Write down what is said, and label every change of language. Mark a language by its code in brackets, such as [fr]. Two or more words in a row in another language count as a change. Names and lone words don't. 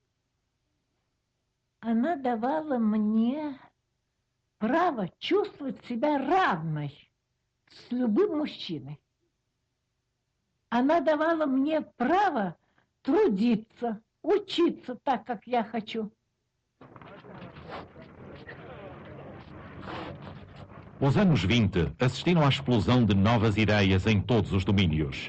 [ru] Она давала мне право чувствовать себя равной с любым мужчиной. Она давала мне право трудиться, учиться так, как я хочу. [pt] Os anos 20 assistiram à explosão de novas ideias em todos os domínios.